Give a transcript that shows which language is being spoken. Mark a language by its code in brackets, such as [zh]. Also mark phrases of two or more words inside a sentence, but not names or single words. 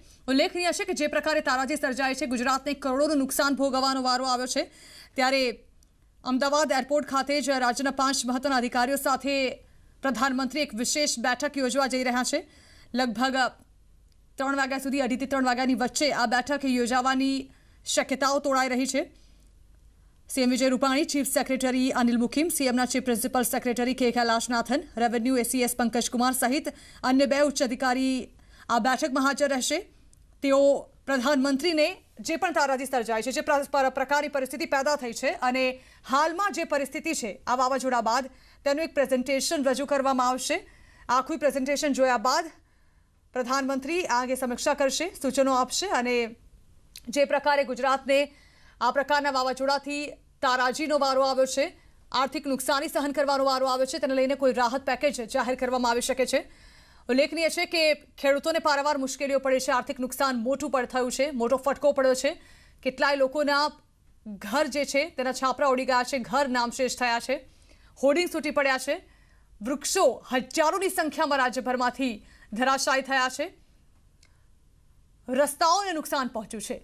[gu] ઉલ્લેખનીય છે કે જે પ્રકારે તારાજી સર્જાય છે, ગુજરાતને કરોડોનું નુકસાન ભોગવવાનો વારો આવ્યો છે, ત્યારે અમદાવાદ એરપોર્ટ ખાતે જ રાજ્યના 5 મહત્વના અધિકારીઓ સાથે પ્રધાનમંત્રી એક વિશેષ બેઠક યોજવા જઈ રહ્યા છે। લગભગ 3 વાગ્યા સુધી, 2:30 થી 3 વાગ્યાની વચ્ચે આ બેઠક યોજાવાની શક્યતાઓ તોડાઈ રહી છે। સીએમ વિજય રૂપાણી, [en] Chief Secretary [gu] અનિલ મુકિમ, સીએમના [en] Chief Principal Secretary [gu] કે કૈલાશનાથન, [en] Revenue ACS [gu] પંકજ કુમાર સહિત અન્ય 2 ઉચ્ચ અધિકારી આ બેઠક માં હાજર રહેશે। તેઓ પ્રધાનમંત્રી ને જે પણ તારાજી સર્જાઈ છે, જે પ્રકારની પરિસ્થિતિ પેદા થઈ છે અને હાલમાં જે પરિસ્થિતિ છે આ વાવાઝોડા બાદ, તેનું એક પ્રેઝન્ટેશન રજૂ કરવામાં આવશે। આખું પ્રેઝન્ટેશન જોયા બાદ પ્રધાનમંત્રી આ અંગે સમીક્ષા કરશે, સૂચનો આપશે અને જે પ્રકારે ગુજરાતને આ પ્રકારના વાવાઝોડાથી તારાજીનો વારો આવ્યો છે, આર્થિક નુકસાની સહન કરવાનો વારો આવ્યો છે, તેને લઈને કોઈ રાહત પેકેજ જાહેર કરવામાં આવી શકે છે। ઉલ્લેખનીય છે કે ખેડૂતોને પારાવાર મુશ્કેલીઓ પડે છે, આર્થિક નુકસાન મોટું પણ થયું છે, મોટો ફટકો પડ્યો છે। કેટલાય લોકોના ઘર જે છે તેના છાપરા ઉડી ગયા છે, ઘર નામશેષ થયા છે, હોર્ડિંગ તૂટી પડ્યા છે, વૃક્ષો હજારોની સંખ્યામાં રાજ્યભરમાંથી ધરાશાયી થયા છે, રસ્તાઓને નુકસાન પહોંચ્યું છે।